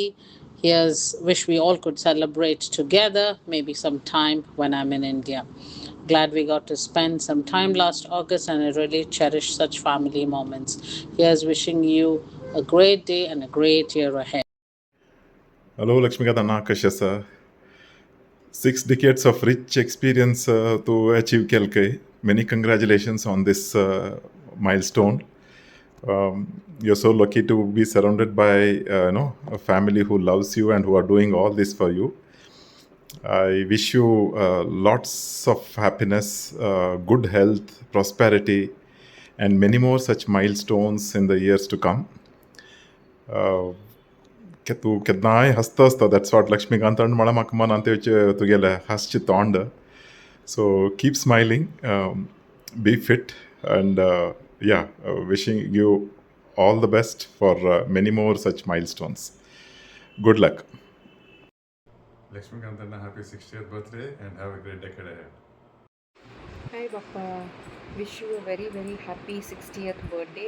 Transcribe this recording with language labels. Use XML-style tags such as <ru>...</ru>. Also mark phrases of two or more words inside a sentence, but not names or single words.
<en>Here's wish we all could celebrate together, maybe sometime when I'm in India. Glad we got to spend some time last August, and I really cherish such family moments. Here's wishing you a great day and a great year ahead. Hello, Lakshmikant Anna,</en> <kok>कशी आसा?</kok> <en>6 decades of rich experience to achieve kelkai. Many congratulations on this milestone. You're so lucky to be surrounded by a family who loves you and who are doing all this for you. I wish you lots of happiness, good health, prosperity, and many more such milestones in the years to come.</en> <kok>के तूं केन्नाय हसता आसता,</kok> <en>that's what</en> <kok>लक्ष्मीकांत म्हणा म्हाका मनांत येवचें तुगेलें हास्य तोंड.</kok> <en>so keep smiling, be fit, and wishing you all the best for many more such milestones. Good luck. Lakshmikant Anna, happy 60th birthday and have a great decade ahead. Hi Bappa, wish you a very very happy 60th birthday.</en>